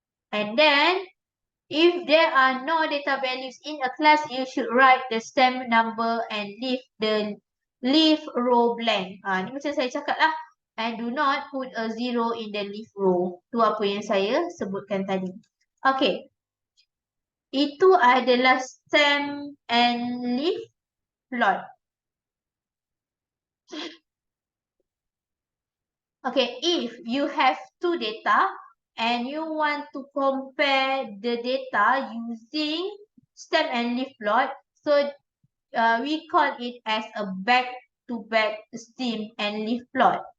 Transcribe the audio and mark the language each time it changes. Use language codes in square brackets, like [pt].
[en] And then, if there are no data values in a class, you should write the stem number and leave row blank. [ms] Ni macam saya cakap lah. [en] And do not put a 0 in the leaf row. [ms] Tu apa yang saya sebutkan tadi. Okay. Itu adalah stem and leaf plot. [en] Okay, if you have 2 data and you want to compare the data using stem and leaf plot, so we call it as a back-to-back stem and leaf plot.